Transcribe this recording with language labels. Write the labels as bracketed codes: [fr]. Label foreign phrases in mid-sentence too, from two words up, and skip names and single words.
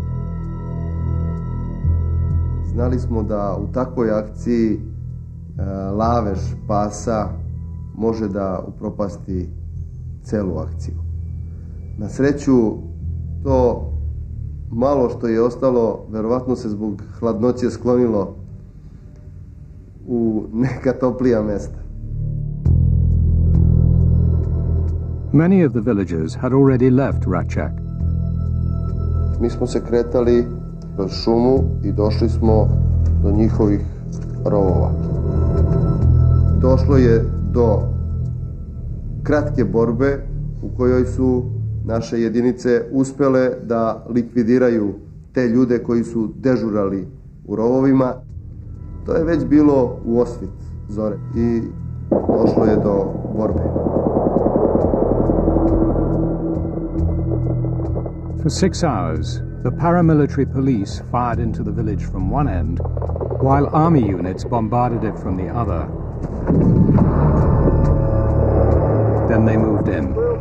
[sr] Znali smo da u takvoj akciji lavež pasa može da upropasti celu akciju. Na sreću, to malo što je ostalo, verovatno se zbog hladnoće sklonilo u neka toplija mesta. [en] Many of the villagers had already left Ratchak. [sr] Mi smo se kretali kroz šumu I došli smo do njihovih rovova. Došlo je do kratke borbe u kojoj su naše jedinice uspjele da likvidiraju te ljude koji su dežurali u rovovima. To je već bilo u osvit zore I došlo je do borbe. [en] For 6 hours, the paramilitary police fired into the village from one end, while army units bombarded it from the other. Then they moved in.